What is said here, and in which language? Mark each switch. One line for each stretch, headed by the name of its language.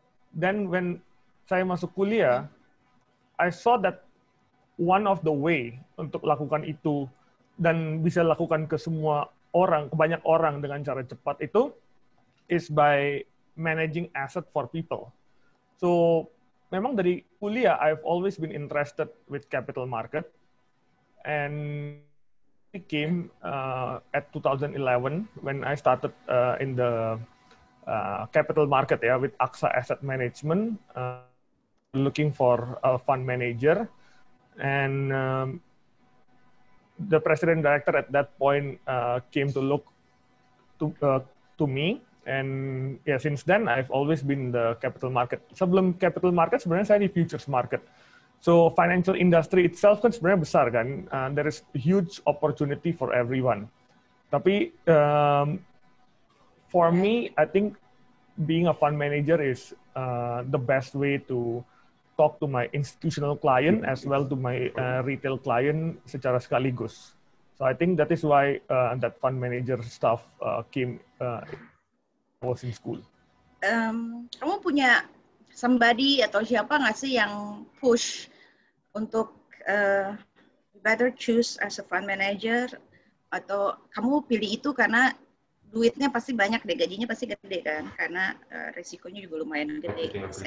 English: Then when
Indonesian: saya masuk kuliah,
English: I saw that one of the way
Indonesian: untuk lakukan itu dan bisa lakukan ke semua orang, ke banyak orang dengan cara cepat itu
English: is by managing asset for people. So
Indonesian: memang dari kuliah
English: I've always been interested with capital market, and it came at 2011 when I started in the capital market ya with AXA Asset Management, looking for a fund manager, and the president director at that point came to look to me, and ya since then I've always been the capital market.
Indonesian: Sebelum capital market sebenarnya saya di futures market.
English: So financial industry itself
Indonesian: kan sebenarnya besar kan.
English: There is huge opportunity for everyone. Tapi for me, I think being a fund manager is the best way to talk to my institutional client as well to my retail client
Indonesian: secara sekaligus.
English: So I think that is why that fund manager stuff came was in school.
Indonesian: Kamu punya somebody atau siapa nggak sih yang push untuk
English: better choose as a fund manager,
Indonesian: atau kamu pilih itu karena duitnya pasti banyak deh, gajinya pasti gede kan, karena resikonya juga lumayan gede.